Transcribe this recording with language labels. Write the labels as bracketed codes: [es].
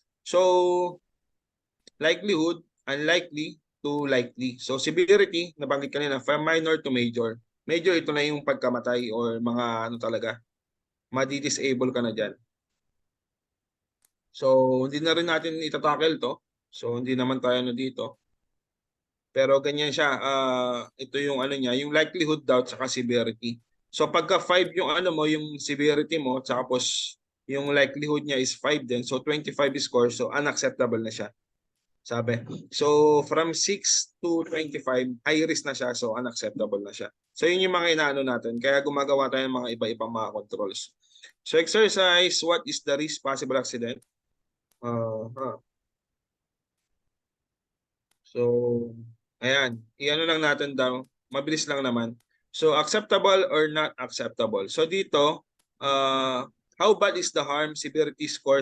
[en] So, likelihood, unlikely to likely. So, severity, [tl] nabanggit kanina, [en] from minor to major. [tl] Major, ito na yung pagkamatay or mga talaga, madi-disable ka na dyan. So, hindi na rin natin itatackle to. So, hindi naman tayo dito. Pero ganyan siya. Ito yung niya, yung likelihood daw saka severity. So, pagka 5 yung yung severity mo, tapos yung likelihood niya is 5 din. [en] So, 25 score. [tl] So, unacceptable na siya. Sabi. So, [en] from 6 to 25, [tl] high risk na siya. So, unacceptable na siya. So, yun yung mga inaano natin. Kaya gumagawa tayo ng mga iba-ibang mga controls. [en] So, exercise, what is the risk possible accident? [tl] So, ayan. Iano lang natin daw. Mabilis lang naman. [en] So, acceptable or not acceptable. So, dito, how bad is the harm severity score?